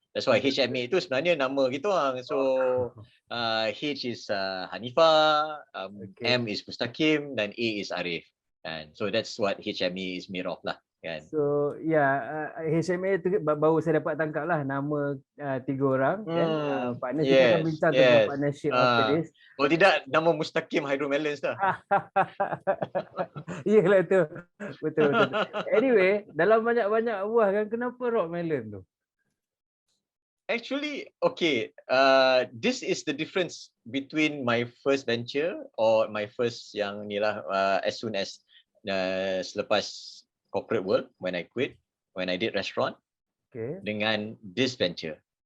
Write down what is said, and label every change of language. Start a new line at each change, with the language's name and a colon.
English: That's why
Malay: HMA itu sebenarnya nama kita orang.
English: So H is Hanifah, M is Mustakim dan A is Arif. And so that's what HMA is made of lah.
Malay: kan. So HMA tu baru saya dapat tangkap lah nama 3 orang kan. Partner kita akan
English: Yes,
Malay: bincang tentang
English: yes. partnership after this.
Malay: Kalau tidak nama Mustakim Hydromelons dah. Iyalah tu. Betul. Anyway, dalam banyak-banyak buah kan, kenapa rock melon tu?
English: Actually, okay. This is the difference between my first venture or my first
Malay: yang ni lah,
English: as soon as
Malay: selepas
English: corporate world when I quit, when I did restaurant, dengan this venture.